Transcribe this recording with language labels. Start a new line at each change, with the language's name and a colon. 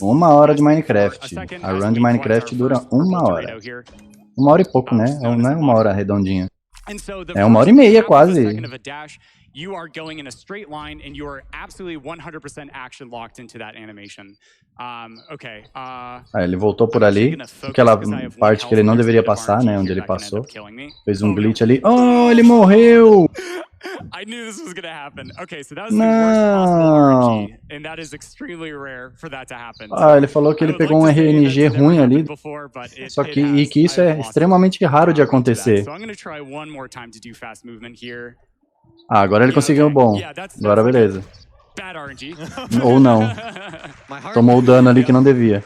Portuguese: 1 hora de Minecraft. A run de Minecraft dura 1 hora. 1 hora e pouco, né? Não é 1 hora redondinha. É 1 hora e meia quase.
English: You are going in a straight line and you are absolutely 100% action locked into that animation. Okay.
Portuguese: Ele voltou por ali, aquela parte que ele não deveria passar, né? Onde ele passou. Fez um glitch ali. Oh, ele morreu!
English: I knew this was gonna happen. Okay, so that was the worst possible RNG, and that is extremely rare for that to happen.
Portuguese: Ele falou que ele pegou um RNG ruim ali, só que isso é extremamente raro de acontecer.
English: So I'm gonna try one more time to do fast movement here.
Portuguese: Agora ele conseguiu bom. Agora beleza.
English: Bad RNG.
Portuguese: Ou não. Tomou o dano ali que não devia.